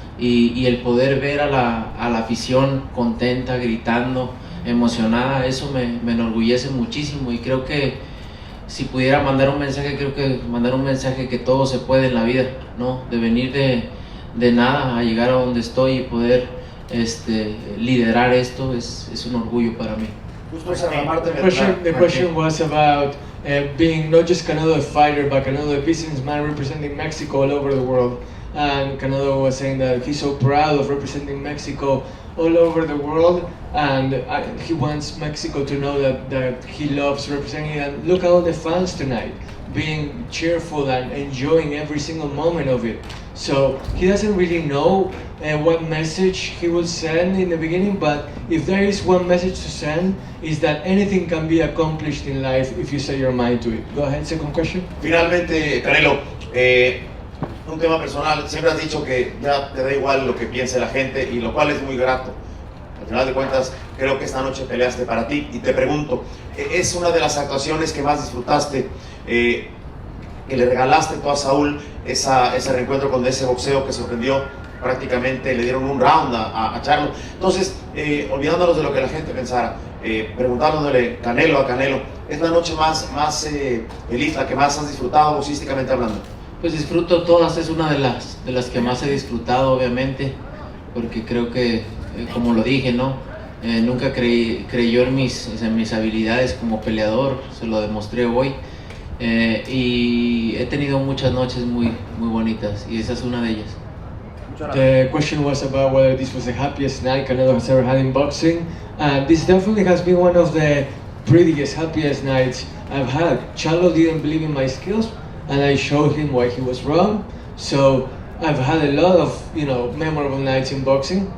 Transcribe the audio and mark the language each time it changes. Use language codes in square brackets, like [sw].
[es] Y el poder ver a la afición contenta, gritando, emocionada, eso me enorgullece muchísimo. Y creo que si pudiera mandar un mensaje, creo que mandar un mensaje que todo se puede en la vida, ¿no? De venir de nada a llegar a donde estoy y poder liderar esto es un orgullo para mí. [en] The question was about being not just Canelo a fighter, but Canelo a businessman representing Mexico all over the world. And Canelo was saying that he's so proud of representing Mexico all over the world, and he wants Mexico to know that he loves representing it. And look at all the fans tonight, being cheerful and enjoying every single moment of it. So he doesn't really know what message he will send in the beginning, but if there is one message to send, is that anything can be accomplished in life if you set your mind to it. Go ahead, second question. [es] Finalmente, Canelo, un tema personal, siempre has dicho que ya te da igual lo que piense la gente, y lo cual es muy grato. Al final de cuentas, creo que esta noche peleaste para ti, y te pregunto, ¿es una de las actuaciones que más disfrutaste, que le regalaste tú a Saúl, ese reencuentro con ese boxeo que sorprendió? Prácticamente le dieron un round a Charlo. Entonces, olvidándonos de lo que la gente pensara, preguntándole Canelo a Canelo, ¿es la noche más feliz, la que más has disfrutado boxísticamente hablando? Pues disfruto todas, es una de las que más he disfrutado, obviamente, porque creo que, como lo dije, ¿no? Nunca creyó en mis habilidades como peleador, se lo demostré hoy, y he tenido muchas noches muy bonitas, y esa es una de ellas. [en] The question was about whether this was the happiest night Canelo has ever had in boxing, and this definitely has been one of the prettiest, happiest nights I've had. Charlo didn't believe in my skills, and I showed him why he was wrong. So I've had a lot of, memorable nights in boxing.